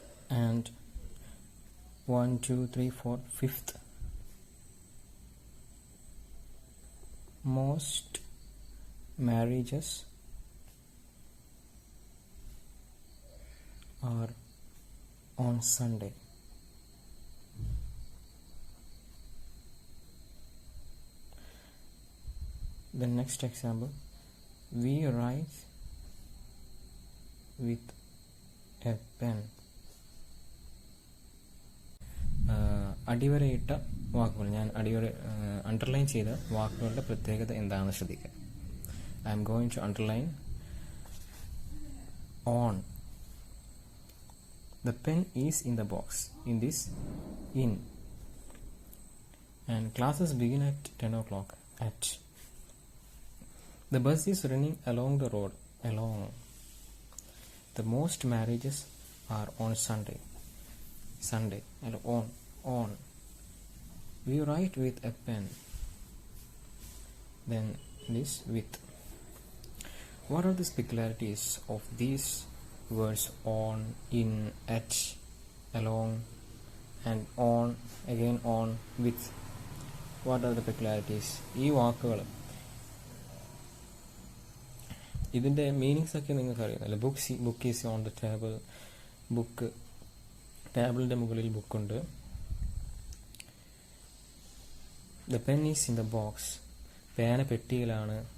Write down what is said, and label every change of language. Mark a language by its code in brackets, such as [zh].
[en] And 1, 2, 3, 4, fifth, most marriages are on Sunday. The next example, we write with a pen. [ml] അടിവരയിട്ട വാക്കുകൾ, ഞാൻ underline ചെയ്ത വാക്കുകളുടെ പ്രത്യേകത എന്താണെന്ന് ശ്രദ്ധിക്കുക. [en] I'm going to underline on. The pen is in the box. In this, in. And classes begin at 10 o'clock. At. The bus is running along the road. Along. The most marriages are on Sunday. Sunday. And on. On. We write with a pen. Then this with. What are the peculiarities of these words on, in, at, along, and on, again on, with? What are the peculiarities? [ml] ഈ വാക്കുകൾ, ഇതിൻ്റെ meanings ഒക്കെ നിങ്ങൾക്ക് അറിയുന്നല്ലോ. [en] Book is on the table. [ml] Book, ടേബിളിൻ്റെ മുകളിൽ ബുക്കുണ്ട്. [en] The pen is in the box. [ml] പേന പെട്ടിയിലാണ്.